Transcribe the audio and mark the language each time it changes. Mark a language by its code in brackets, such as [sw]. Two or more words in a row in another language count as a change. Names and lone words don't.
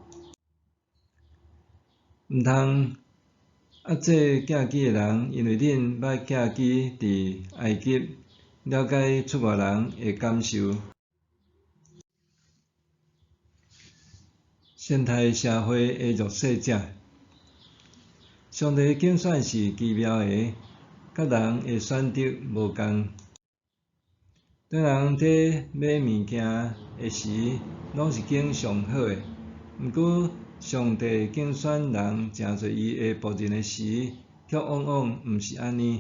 [nan] 毋通压制寄居的人，因为恁捌寄居伫埃及。了解出外人的感受。生态社会的弱势者，上帝竞选是奇妙的，甲人的选择无共。当人伫买物件的时，拢是拣上好的。毋过，上帝竞选人成做伊的仆人的时，却往往毋是安尼。